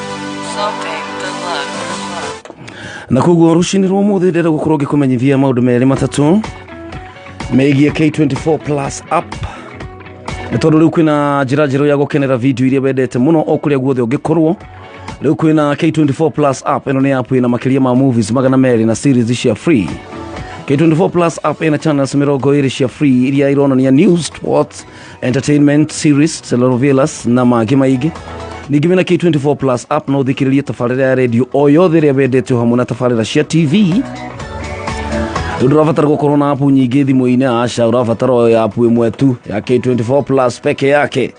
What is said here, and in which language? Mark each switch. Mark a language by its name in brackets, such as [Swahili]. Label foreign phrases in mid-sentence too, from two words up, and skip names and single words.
[Kikuyu] Na koguo ruci-inĩ rwa ũmũthĩ ndĩrenda gũkorwo ngĩkũmenyithia maũndũ merĩ matatũ megiĩ K24 Plus app. Nĩ tondũ rĩu kwĩna njĩra njerũ ya gũkenera video iria wendete mũno o kũrĩa guothe ũngĩkorwo. Rĩu kwĩna K24 Plus app, ĩno nĩ app ĩna makĩria ma movies 200 na series cia free. K24 Plus app ĩna channels 20 cia free iria ironania [English] news, sports, entertainment, series, [Kikuyu] telenovelas na mangĩ maingĩ. Ningĩ wĩna K24 Plus app no ũthikĩrĩrie tabarĩra ya radio o yothe ĩrĩa wendete hamwe na tabarĩra cia TV. Ndũrabatara gũkorwo na app nyingĩ thimũ-inĩ, aca ũrabatara app ĩmwe tu ya K24 Plus peke yake.